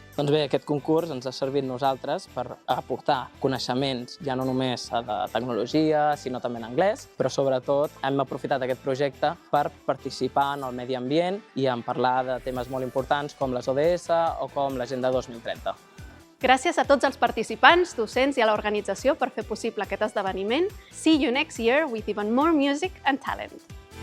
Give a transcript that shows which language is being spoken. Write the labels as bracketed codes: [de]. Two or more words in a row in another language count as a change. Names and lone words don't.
[ca] Doncs bé, aquest concurs ens ha servit nosaltres per aportar coneixements ja no només de tecnologia, sinó també en anglès, però sobretot hem aprofitat aquest projecte per participar en el medi ambient i en parlar de temes molt importants com les ODS o com l'agenda 2030. Gràcies a tots els participants, docents i a l'organització per fer possible aquest esdeveniment. [en] See you next year with even more music and talent.